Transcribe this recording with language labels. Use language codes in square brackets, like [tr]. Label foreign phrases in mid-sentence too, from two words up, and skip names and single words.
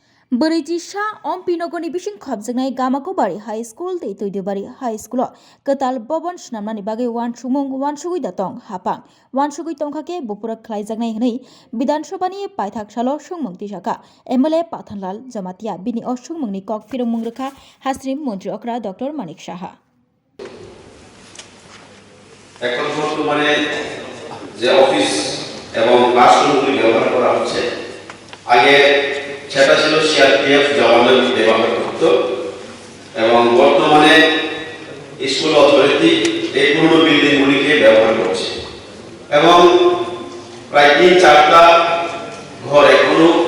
[trp] Berijisa Ompinogoni Bishing Khobjangnai Gamakobari High School de Toidobari High School Ketal Bobon Snamnani Bagai Wan Sumung Wan Sugui Datong Hapang Wan Sugui Tongkhake Bupura Khlaijaknai Hnei Bidan Sabhani Paithak-salo Sungmung Tisaka MLA Pathanlal Jamatia Bini o Sungmungni Kok Phiromung Rekha Hasrim Mantri Okra Dr. Manik Saha [bn] এখন বর্তমানে যে অফিস এবং ক্লাসরুমগুলি ব্যবহার করা হচ্ছে আগে সেটা ছিল সিআরপিএফ জওয়ানদের ব্যবহার করত এবং বর্তমানে [en] school authority [bn] এই পুরনো বিল্ডিংগুলিকে ব্যবহার করছে এবং প্রায় 3-4টা ঘর এখনো